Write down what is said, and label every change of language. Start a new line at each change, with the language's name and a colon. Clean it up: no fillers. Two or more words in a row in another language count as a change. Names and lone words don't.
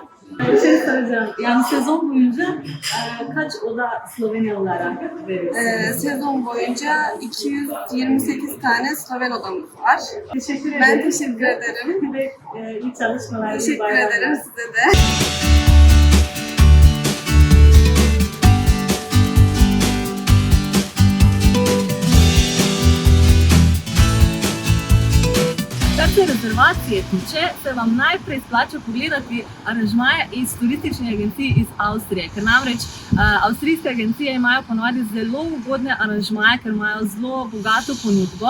Turkish: Bir şey soracağım. Yani sezon boyunca kaç oda Slovenyalılara veriyorsunuz? Sezon boyunca 228 tane Sloven odamız var. Teşekkür ederim. Ben teşekkür ederim. Ve iyi çalışmalar. Teşekkür ederim size de.
Slovenian: Kar se rezervacije tiče, se vam najprej splača pogledati aranžmaje iz turističnih agencij iz Avstrije, ker namreč avstrijske agencije imajo ponovadi zelo ugodne aranžmaje, ker imajo zelo bogato ponudbo.